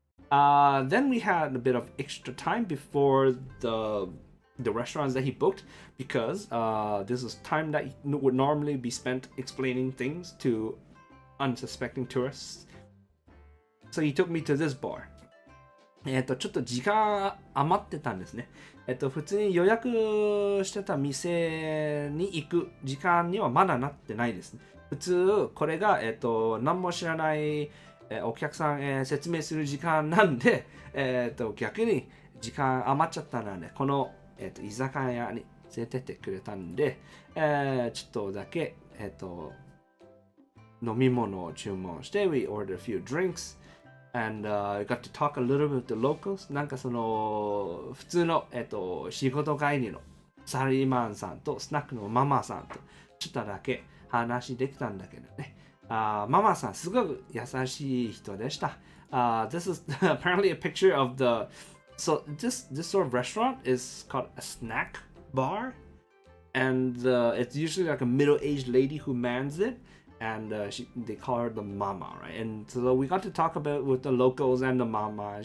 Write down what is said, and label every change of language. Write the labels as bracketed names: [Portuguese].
[English] Then we had a bit of extra time before the restaurants that he booked because this is time that would normally be spent explaining things to unsuspecting tourists. So he took me to this bar. [Japanese] ちょっと時間余ってたんですね。普通に予約してた店に行く時間にはまだなってないですね。普通これが何も知らないお客さんへ説明する時間なんで、逆に時間余っちゃったのでこの居酒屋に連れてってくれたんで、ちょっとだけ飲み物を注文して [English] We ordered a few drinks and I got to talk a little bit with the locals. [Japanese] なんかその普通の、仕事帰りのサラリーマンさんとスナックのママさんとちょっとだけ話できたんだけどね。ママさんすごく優しい人でした。 [English] This is apparently a picture of the so this sort of restaurant is called a snack bar, and it's usually like a middle-aged lady who mans it, and they call her the mama, right? And so we got to talk about with the locals and the mama.